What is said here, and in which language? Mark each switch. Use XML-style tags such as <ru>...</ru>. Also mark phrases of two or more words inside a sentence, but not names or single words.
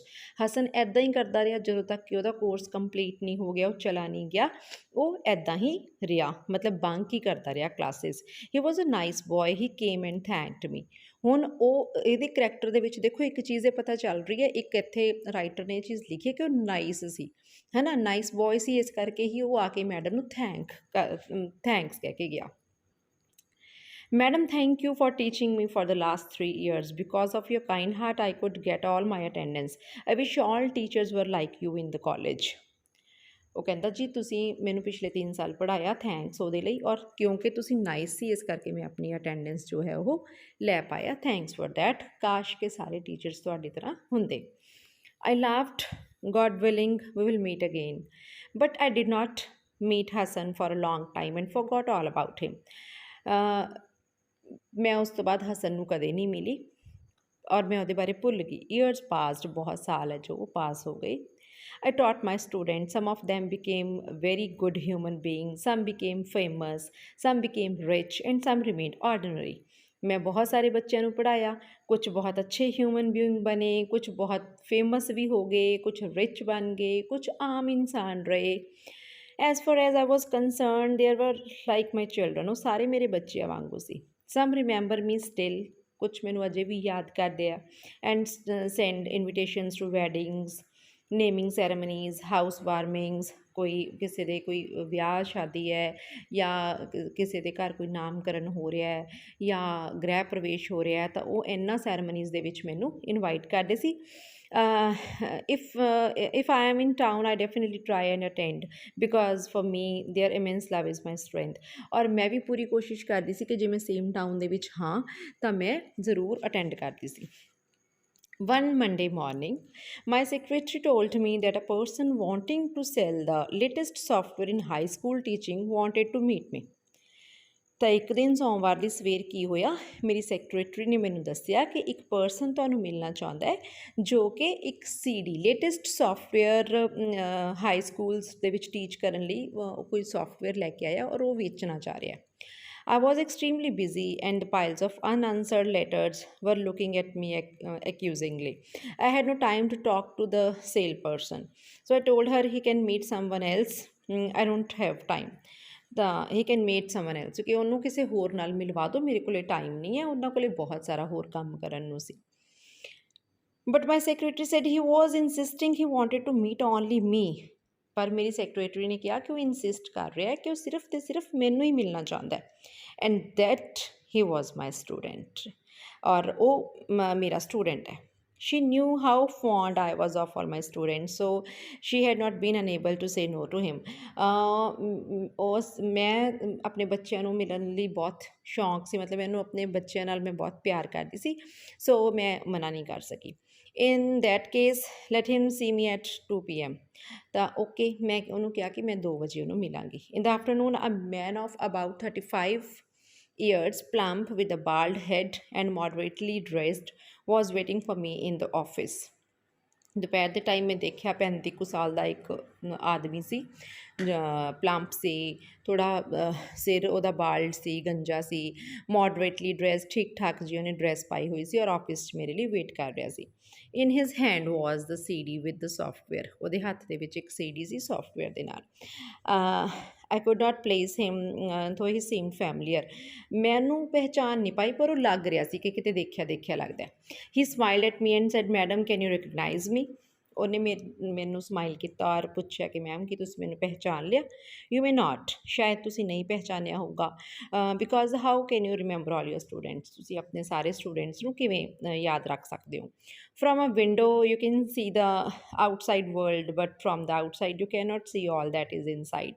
<pa>ਹਸਨ ਇੱਦਾਂ ਹੀ ਕਰਦਾ ਰਿਹਾ ਜਦੋਂ ਤੱਕ ਕਿ ਉਹਦਾ</pa> <en>course complete</en> <pa>ਨਹੀਂ ਹੋ ਗਿਆ, ਉਹ ਚਲਾ ਨਹੀਂ ਗਿਆ, ਉਹ ਇੱਦਾਂ ਹੀ ਰਿਹਾ, ਮਤਲਬ ਬੰਕ ਹੀ ਕਰਦਾ ਰਿਹਾ ਕਲਾਸਿਸ।</pa> <en>He was a nice boy, he came and thanked me.</en> <pa>ਹੁਣ ਉਹ ਇਹਦੇ ਕਰੈਕਟਰ ਦੇ ਵਿੱਚ ਦੇਖੋ ਇੱਕ ਚੀਜ਼ ਇਹ ਪਤਾ ਚੱਲ ਰਹੀ ਹੈ, ਇੱਕ ਇੱਥੇ ਰਾਈਟਰ ਨੇ ਇਹ ਚੀਜ਼ ਲਿਖੀ ਹੈ ਕਿ ਉਹ ਨਾਈਸ ਸੀ, ਹੈ ਨਾ,</pa> <en>nice boy</en> <pa>ਸੀ, ਇਸ ਕਰਕੇ ਹੀ ਉਹ ਆ ਕੇ ਮੈਡਮ ਨੂੰ ਥੈਂਕਸ ਕਹਿ ਕੇ ਗਿਆ।</pa> <en>Madam, thank you for teaching me for the last 3 years. Because of your kind heart, I could get all my attendance. I wish all teachers were like you in the college.</en> <pa>ਉਹ ਕਹਿੰਦਾ ਜੀ ਤੁਸੀਂ ਮੈਨੂੰ ਪਿਛਲੇ 3 ਸਾਲ ਪੜ੍ਹਾਇਆ, ਥੈਂਕਸ ਉਹਦੇ ਲਈ, ਔਰ ਕਿਉਂਕਿ ਤੁਸੀਂ ਨਾਈਸ ਸੀ ਇਸ ਕਰਕੇ ਮੈਂ ਆਪਣੀ ਅਟੈਂਡੈਂਸ ਜੋ ਹੈ ਉਹ ਲੈ ਪਾਇਆ,</pa> <en>thanks for that.</en> <pa>ਕਾਸ਼ ਕੇ ਸਾਰੇ ਟੀਚਰਸ ਤੁਹਾਡੀ ਤਰ੍ਹਾਂ ਹੁੰਦੇ।</pa> <en>I laughed, God willing, we will meet again. But I did not meet Hassan for a long time and forgot all about him.</en> <pa>ਮੈਂ ਉਸ ਤੋਂ ਬਾਅਦ ਹਸਨ ਨੂੰ ਕਦੇ ਨਹੀਂ ਮਿਲੀ ਔਰ ਮੈਂ ਉਹਦੇ ਬਾਰੇ ਭੁੱਲ ਗਈ।</pa> <en>years passed,</en> <pa>ਬਹੁਤ ਸਾਲ ਹੈ ਜੋ ਉਹ ਪਾਸ ਹੋ ਗਏ।</pa> <en>I taught my students. Some of them became very good human beings. Some became famous. Some became rich. And some remained ordinary.</en> <pa>ਮੈਂ ਬਹੁਤ ਸਾਰੇ ਬੱਚਿਆਂ ਨੂੰ ਪੜ੍ਹਾਇਆ, ਕੁਝ ਬਹੁਤ ਅੱਛੇ</pa> <en>human being</en> <pa>ਬਣੇ, ਕੁਝ ਬਹੁਤ ਫੇਮਸ ਵੀ ਹੋ ਗਏ, ਕੁਝ ਰਿਚ ਬਣ ਗਏ, ਕੁਝ ਆਮ ਇਨਸਾਨ ਰਹੇ।</pa> <en>As far as I was concerned, they were like my children.</en> <pa>ਉਹ ਸਾਰੇ ਮੇਰੇ ਬੱਚਿਆਂ ਵਾਂਗੂ ਸੀ।</pa> <en>Some remember me still.</en> <pa>ਕੁਝ ਮੈਨੂੰ ਅਜੇ ਵੀ ਯਾਦ ਕਰਦੇ ਆ।</pa> <en>and send invitations to weddings, naming ceremonies, house warmings,</en> <pa>ਕੋਈ ਕਿਸੇ ਦੇ ਕੋਈ ਵਿਆਹ ਸ਼ਾਦੀ ਹੈ ਜਾਂ ਕਿਸੇ ਦੇ ਘਰ ਕੋਈ ਨਾਮਕਰਨ ਹੋ ਰਿਹਾ ਹੈ ਜਾਂ ਗ੍ਰਹਿ ਪ੍ਰਵੇਸ਼ ਹੋ ਰਿਹਾ, ਤਾਂ ਉਹ ਇਹਨਾਂ ਸੈਰੇਮਨੀਜ਼ ਦੇ ਵਿੱਚ ਮੈਨੂੰ ਇਨਵਾਈਟ ਕਰਦੇ ਸੀ।</pa> <en>if I am in town, I definitely try and attend because for me their immense love is my strength.</en> <pa>ਔਰ ਮੈਂ ਵੀ ਪੂਰੀ ਕੋਸ਼ਿਸ਼ ਕਰਦੀ ਸੀ ਕਿ ਜੇ ਮੈਂ</pa> <en>same town</en> <pa>ਦੇ ਵਿੱਚ ਹਾਂ ਤਾਂ ਮੈਂ ਜ਼ਰੂਰ ਅਟੈਂਡ ਕਰਦੀ ਸੀ।</pa> <en>One Monday morning, my secretary told me that a person wanting to sell the latest software in high school teaching wanted to meet me.</en> <pa>ਤਾਂ ਇੱਕ ਦਿਨ ਸੋਮਵਾਰ ਦੀ ਸਵੇਰ ਕੀ ਹੋਇਆ, ਮੇਰੀ ਸੈਕਟਰੇਟਰੀ ਨੇ ਮੈਨੂੰ ਦੱਸਿਆ ਕਿ ਇੱਕ ਪਰਸਨ ਤੁਹਾਨੂੰ ਮਿਲਣਾ ਚਾਹੁੰਦਾ ਹੈ ਜੋ ਕਿ ਇੱਕ</pa> <en>CD latest software high schools</en> <pa>ਦੇ ਵਿੱਚ ਟੀਚ ਕਰਨ ਲਈ ਕੋਈ ਸੋਫਟਵੇਅਰ ਲੈ ਕੇ ਆਇਆ ਔਰ ਉਹ ਵੇਚਣਾ ਚਾਹ ਰਿਹਾ।</pa> <en>I was extremely busy and piles of unanswered letters were looking at me accusingly. I had no time to talk to the salesperson. So I told her he can meet someone else. I don't have time.</en> <pa>ਤਾਂ</pa> <en>he can meet someone else,</en> <pa>ਕਿ ਉਹਨੂੰ ਕਿਸੇ ਹੋਰ ਨਾਲ ਮਿਲਵਾ ਦਿਓ, ਮੇਰੇ ਕੋਲ ਟਾਈਮ ਨਹੀਂ ਹੈ, ਉਹਨਾਂ ਕੋਲ ਬਹੁਤ ਸਾਰਾ ਹੋਰ ਕੰਮ ਕਰਨ ਨੂੰ ਸੀ।</pa> <en>But my secretary said he was insisting he wanted to meet only me.</en> <pa>ਪਰ ਮੇਰੀ ਸੈਕਟਰੀ ਨੇ ਕਿਹਾ ਕਿ ਉਹ ਇਨਸਿਸਟ ਕਰ ਰਿਹਾ ਕਿ ਉਹ ਸਿਰਫ ਅਤੇ ਸਿਰਫ ਮੈਨੂੰ ਹੀ ਮਿਲਣਾ ਚਾਹੁੰਦਾ,</pa> <en>and that he was my student,</en> <pa>ਔਰ ਉਹ ਮੇਰਾ ਸਟੂਡੈਂਟ ਹੈ।</pa> <en>She knew how fond I was of all my students, so she had not been unable to say no to him.</en> <pa>ਮੈਂ ਆਪਣੇ ਬੱਚਿਆਂ ਨੂੰ ਮਿਲਣ ਲਈ ਬਹੁਤ ਸ਼ੌਂਕ ਸੀ, ਮਤਲਬ ਮੈਨੂੰ ਆਪਣੇ ਬੱਚਿਆਂ ਨਾਲ ਮੈਂ ਬਹੁਤ ਪਿਆਰ ਕਰਦੀ ਸੀ, ਸੋ ਮੈਂ ਮਨਾ ਨਹੀਂ ਕਰ ਸਕੀ।</pa> <en>In that case, let him see me at 2 PM.</en> <pa>ਤਾਂ ਓਕੇ, ਮੈਂ ਉਹਨੂੰ ਕਿਹਾ ਕਿ ਮੈਂ 2 ਵਜੇ ਉਹਨੂੰ ਮਿਲਾਂਗੀ।</pa> <en>In the afternoon, a man of about 35 years, plump with a bald head and moderately dressed, was waiting for me in the office.</en> <pa>ਦੁਪਹਿਰ ਦੇ ਟਾਈਮ ਮੈਂ ਦੇਖਿਆ 35 ਕੁ ਸਾਲ ਦਾ ਇੱਕ ਆਦਮੀ ਸੀ, ਪਲੰਪ ਸੀ, ਥੋੜ੍ਹਾ ਸਿਰ ਉਹਦਾ ਬਾਲਡ ਸੀ, ਗੰਜਾ ਸੀ,</pa> <en>moderately dress,</en> <pa>ਠੀਕ ਠਾਕ ਜੀ ਉਹਨੇ ਡਰੈਸ ਪਾਈ ਹੋਈ ਸੀ ਔਰ ਆਫਿਸ 'ਚ ਮੇਰੇ ਲਈ ਵੇਟ ਕਰ ਰਿਹਾ ਸੀ।</pa> <en>In his hand was the CD with the software.</en> <pa>ਉਹਦੇ ਹੱਥ ਦੇ ਵਿੱਚ ਇੱਕ CD ਸੀ ਸੋਫਟਵੇਅਰ ਦੇ ਨਾਲ।</pa> <en>I could not place him, though he seemed familiar.</en> <pa>ਮੈਨੂੰ ਪਹਿਚਾਣ ਨਹੀਂ ਪਾਈ ਪਰ ਉਹ ਲੱਗ ਰਿਹਾ ਸੀ ਕਿ ਕਿਤੇ ਦੇਖਿਆ ਦੇਖਿਆ ਲੱਗਦਾ ਹੈ।</pa> <en>He smiled at me and said, Madam, can you recognize me?</en> <pa>ਉਹਨੇ ਮੈਨੂੰ ਸਮਾਈਲ ਕੀਤਾ ਔਰ ਪੁੱਛਿਆ ਕਿ ਮੈਮ ਕੀ ਤੁਸੀਂ ਮੈਨੂੰ ਪਹਿਚਾਣ ਲਿਆ?</pa> <en>You may not,</en> <pa>ਸ਼ਾਇਦ ਤੁਸੀਂ ਨਹੀਂ ਪਹਿਚਾਨਿਆ ਹੋਊਗਾ,</pa> <en>because how can you remember all your students,</en> <pa>ਤੁਸੀਂ ਆਪਣੇ ਸਾਰੇ ਸਟੂਡੈਂਟਸ ਨੂੰ ਕਿਵੇਂ ਯਾਦ ਰੱਖ ਸਕਦੇ ਹੋ?</pa> <en>From a window you can see the outside world, but from the outside you can not see all that is inside.</en>